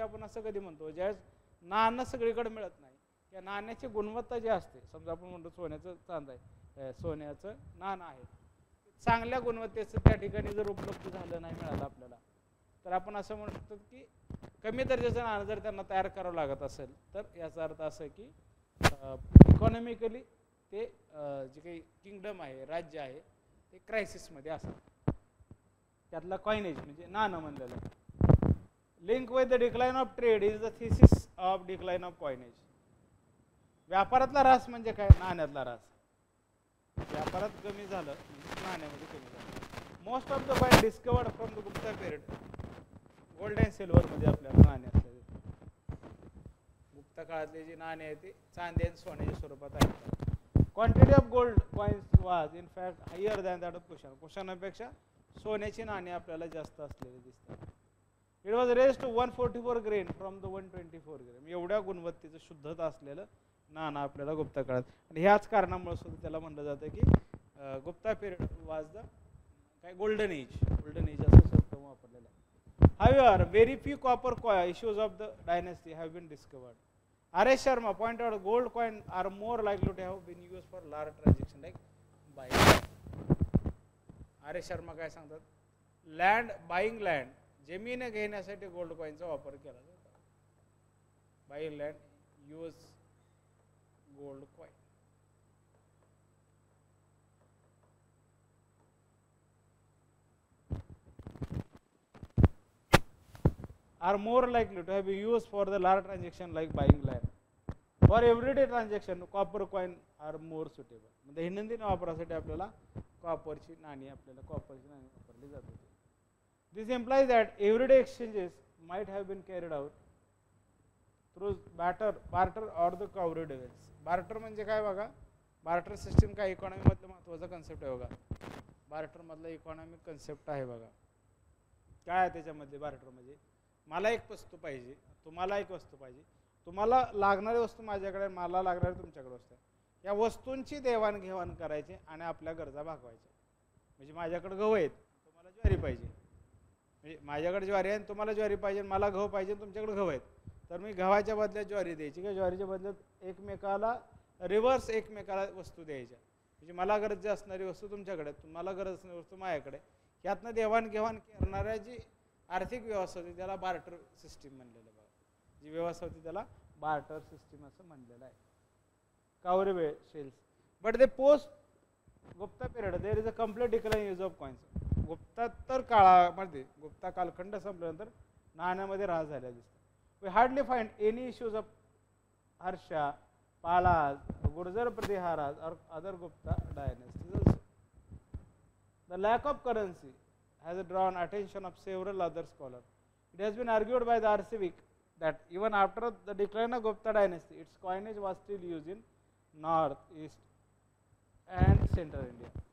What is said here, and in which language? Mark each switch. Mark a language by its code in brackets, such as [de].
[mr] आपण असं कधी म्हणतो ज्यावेळेस नाणं सगळीकडे मिळत नाही या नाण्याची गुणवत्ता जी असते, समजा आपण म्हणतो सोन्याचं चांद आहे, सोन्याचं नाणं आहे, चांगल्या गुणवत्तेचं त्या ठिकाणी जर उपलब्ध झालं नाही मिळालं आपल्याला, तर आपण असं म्हणतो की कमी दर्जाचं नाणं जर त्यांना तयार करावं लागत असेल तर याचा अर्थ असं की इकॉनॉमिकली ते जे काही किंगडम आहे, राज्य आहे, ते क्रायसिसमध्ये असतात. त्यातला कॉइनेज म्हणजे नाणं म्हणलेलं आहे. [en] Link with the decline of trade is the thesis of decline of coinage. [mr] व्यापारातला ऱ्हास म्हणजे काय, नाण्यातला ऱ्हास. व्यापारात कमी झालं म्हणजे नाण्यामध्ये कमी झालं. [en] most of the coin discovered from the Gupta period, gold and सिल्वरमध्ये [mr] आपल्याला नाणे असतात. गुप्ता काळातले जी नाणे आहेत ते चांदी आणि सोन्याच्या स्वरूपात आहेत. [en] Quantity of gold coins was in fact higher than that of Kushan. [mr] कुशनापेक्षा सोन्याची नाणी आपल्याला जास्त असलेली दिसतात. [en] It was raise to 144 grain from the 124 grain. [mr] एवढ्या गुणवत्तेचं शुद्धता असलेलं नाणं आपल्याला गुप्ता काळात, आणि ह्याच कारणामुळे सुद्धा त्याला म्हणलं जातं की [en] Gupta period was the [mr] काय [en] Golden age. [mr] गोल्डन एज असं शब्द वापरलेला आहे. [en] However very few copper issues of the dynasty have been discovered. R.S. Sharma pointed out gold coin are more likely to have been used for large transaction like buying. R.S. [mr] Sharma काय सांगतात, [en] land buying land, [mr] जमीन घेण्यासाठी gold कॉइनचा वापर केला जातो. [en] Buying land use gold coin. are more likely to have been used for the large transaction like buying land. For everyday transaction, copper coin are more suitable. [mr] म्हणजे दैनंदिन वापरासाठी आपल्याला कॉपरची नाणी वापरली जात होती. [en] This implies that everyday exchanges might have been carried out through barter or the cowrie deals. [mr] Barter म्हणजे काय बघा, बार्टर सिस्टीम काय इकॉनॉमी मधलं महत्त्वाचा कन्सेप्ट आहे बघा. बार्टर मधला इकॉनॉमिक कन्सेप्ट आहे बघा. काय आहे त्याच्यामध्ये बार्टर म्हणजे, मला एक वस्तू पाहिजे, तुम्हाला एक वस्तू पाहिजे, तुम्हाला लागणारी वस्तू माझ्याकडे, मला लागणारी तुमच्याकडे वस्तू, या वस्तूंची देवाणघेवाण करायची आणि आपल्या गरजा भागवायच्या. म्हणजे माझ्याकडे गहू आहेत, तुम्हाला ज्वारी पाहिजे, म्हणजे माझ्याकडे ज्वारी आहे तुम्हाला ज्वारी पाहिजे, मला गहू पाहिजे तुमच्याकडे गहू आहेत, तर मी गव्हाच्या बदल्यात ज्वारी द्यायची किंवा ज्वारीच्या बदल्यात एकमेकाला रिव्हर्स एकमेकाला वस्तू द्यायच्या. म्हणजे मला गरज असणारी वस्तू तुमच्याकडे, तुम्हाला गरज असणारी वस्तू माझ्याकडे, यातनं देवाणघेवाण करणाऱ्या जी आर्थिक व्यवस्था होती त्याला बार्टर सिस्टीम म्हणलेलं बघा. जी व्यवस्था होती त्याला बार्टर सिस्टीम असं म्हणलेलं आहे. [en] Cowrie shells. But the post Gupta period there is a complete decline use of coins. [mr] गुप्तातर काळामध्ये, गुप्ता कालखंड संपल्यानंतर नाण्यामध्ये ऱ्हास झालेला दिसतो. [en] We hardly find any issues of Harsha, Palas, Gurjara Pratiharas और other Gupta dynasties. The lack of currency has drawn attention of several other scholars. It has been argued by the Archivik that even after the decline of Gupta dynasty, its coinage was still used in North, East and Central India.